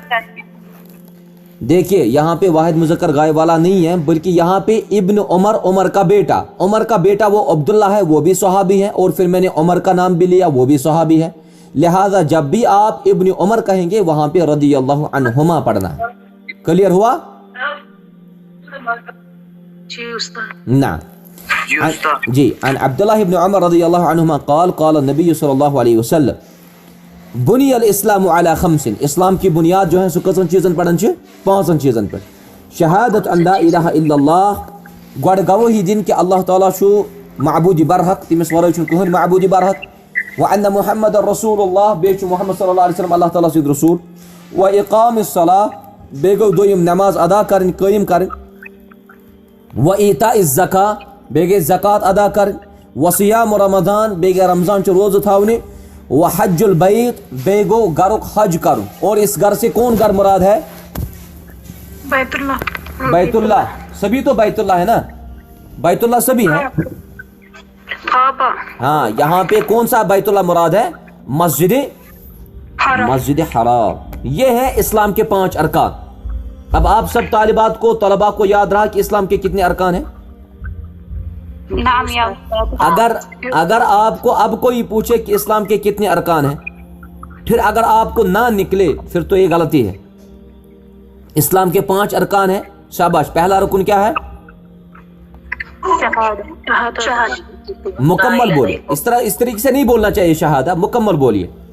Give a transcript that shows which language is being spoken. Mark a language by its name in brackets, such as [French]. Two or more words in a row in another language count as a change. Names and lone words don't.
[Urdu] دیکھیے یہاں پہ واحد مذکر غائب والا نہیں ہے بلکہ یہاں پہ ابن عمر کا بیٹا وہ عبداللہ ہے وہ بھی صحابی ہے اور پھر میں نے عمر کا نام بھی لیا وہ بھی صحابی ہے لہذا جب بھی آپ ابن عمر کہیں گے وہاں پہ [Arabic] رضی اللہ عنہما [Urdu] پڑھنا ہے کلیئر ہوا [Arabic] نعم جی عن عبداللہ ابن عمر رضی اللہ عنہما قال النبی صلی اللہ علیہ وسلم بنی الاسلام علی خمس [Urdu] اسلام کی بنیاد جو ہے [Kashmiri] سو کتن چیزن پڑھن چھ پانچن چیزن پر شہادت [Arabic] ان لا الہ الا اللہ [Kashmiri] گوڑ گواہی دین کہ اللہ تعالیٰ چھو معبود برحق تمس ورٲے چھُنہٕ کٕہٕنۍ معبود برحق وان محمد رسول اللہ بیٚیہِ چھُ محمد [Arabic] صلی اللہ علیہ وسلم [Kashmiri] اللہ تعالیٰ سُنٛد رسول [Arabic] و اقام الصلاة [Kashmiri] بیٚیہِ گوٚو دوٚیِم نماز ادا کرٕنۍ قٲیِم کرٕنۍ [Arabic] و ایتاء الزکاة [Kashmiri] بیٚیہِ گٔے زکات ادا کرٕنۍ [Arabic] و صیام رمضان [Kashmiri] بیٚیہِ گٔے رمضان چہِ روزٕ تھاونہِ [Arabic] و حج البیت [Kashmiri] بیٚیہِ گوٚو گرُک حج کرُن [Urdu] اور اس گھر سے کون گھر مراد ہے بیت اللہ سبھی تو بیت اللہ ہے نا بیت اللہ سبھی ہے ہاں یہاں پہ کون سا بیت اللہ مراد ہے مسجد حرام یہ ہے اسلام کے 5 ارکان اب آپ سب طالبات کو طلباء کو یاد رہا کہ اسلام کے کتنے ارکان ہیں اگر آپ کو اب کوئی پوچھے کہ اسلام کے کتنے ارکان ہیں پھر اگر آپ کو نہ نکلے پھر تو یہ غلطی ہے اسلام کے 5 ارکان ہیں شاباش پہلا رکن کیا ہے مکمل بولے, اس طریقے سے نہیں بولنا چاہیے شہادہ, مکمل بولیے.